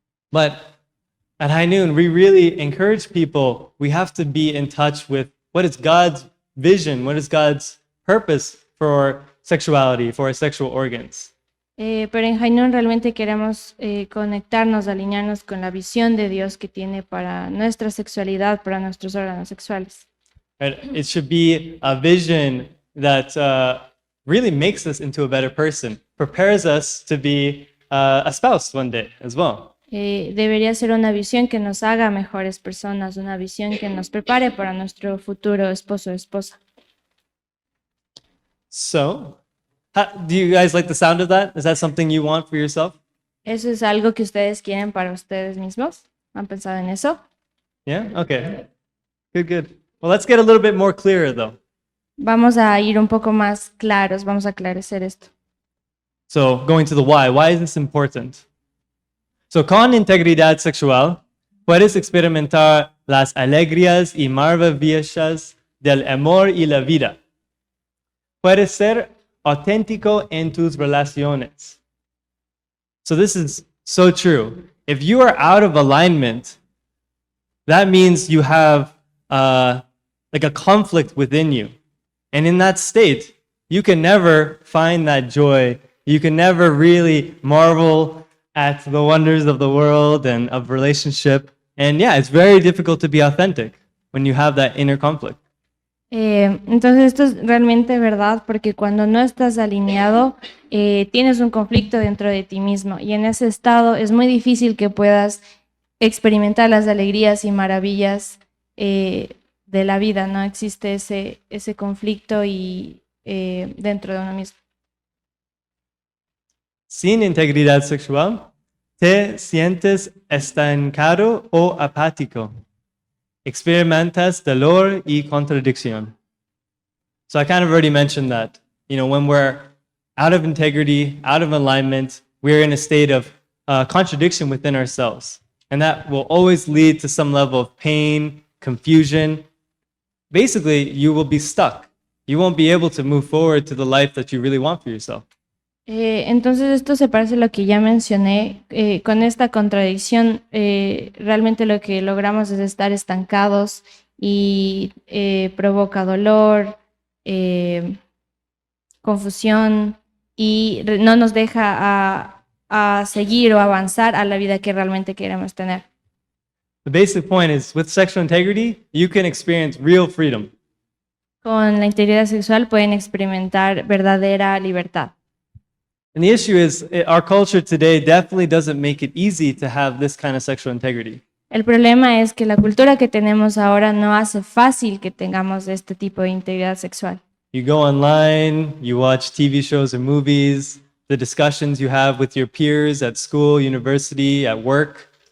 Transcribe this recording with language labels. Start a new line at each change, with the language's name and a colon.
English: But at High Noon, we really encourage people, we have to be in touch with what is God's vision, what is God's purpose for sexuality, for our sexual organs.
Spanish: Pero en Junio realmente queremos conectarnos, alinearnos con la visión de Dios que tiene para nuestra sexualidad, para nuestros órganos sexuales.
English: Right? It should be a vision that really makes us into a better person, prepares us to be a spouse one day as well.
Spanish: Debería ser una visión que nos haga mejores personas, una visión que nos prepare para nuestro futuro esposo o esposa.
English: So, do you guys like the sound of that? Is that something you want for yourself?
Spanish: ¿Eso es algo que ustedes quieren para ustedes mismos? ¿Han pensado en eso?
English: Yeah? Okay. Good, good. Well, let's get a little bit more clearer though.
Spanish: Vamos a ir un poco más claros, vamos a aclarecer esto.
English: So, going to the why is this important?
Spanish: So, con integridad sexual, puedes experimentar las alegrías y maravillas del amor y la vida. Puedes ser auténtico en tus relaciones.
English: So this is so true. If you are out of alignment, that means you have like a conflict within you. And in that state, you can never find that joy. You can never really marvel at the wonders of the world and of relationship. And yeah, it's very difficult to be authentic when you have that inner conflict.
Spanish: Entonces esto es realmente verdad porque cuando no estás alineado tienes un conflicto dentro de ti mismo y en ese estado es muy difícil que puedas experimentar las alegrías y maravillas de la vida, no existe ese conflicto y dentro de uno mismo. Sin integridad sexual, te sientes estancado o apático. Experimentas dolor y contradicción.
English: So I kind of already mentioned that. You know, when we're out of integrity, out of alignment, we're in a state of contradiction within ourselves. And that will always lead to some level of pain, confusion. Basically, you will be stuck. You won't be able to move forward to the life that you really want for yourself.
Spanish: Entonces esto se parece a lo que ya mencioné. Con esta contradicción, realmente lo que logramos es estar estancados y provoca dolor, confusión y no nos deja a seguir o avanzar a la vida que realmente queremos tener.
English: The basic point is, with sexual integrity, you can experience real freedom.
Spanish: Con la integridad sexual pueden experimentar verdadera libertad.
English: And the issue is, our culture today definitely doesn't make it easy to have this kind of sexual integrity.
Spanish: El problema es que la cultura que tenemos ahora no hace fácil que tengamos este tipo de integridad sexual.
English: You go online, you watch TV shows and movies, the discussions you have with your peers at school, university, at work.